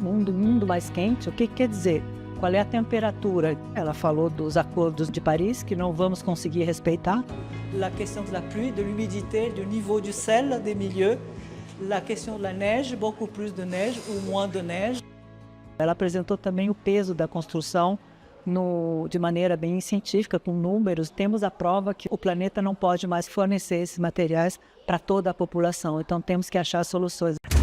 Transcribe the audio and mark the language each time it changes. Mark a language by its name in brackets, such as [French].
[Portuguese] Mundo mais quente, o que quer dizer? Qual é a temperatura? Ela falou dos acordos de Paris, que não vamos conseguir respeitar. [French] La question de la pluie, de l'humidité, du niveau du sel des milieux, la question de la neige, beaucoup plus de neige ou moins de neige. [Portuguese] Ela apresentou também o peso da construção de maneira bem científica, com números. Temos a prova que o planeta não pode mais fornecer esses materiais para toda a população, então temos que achar soluções.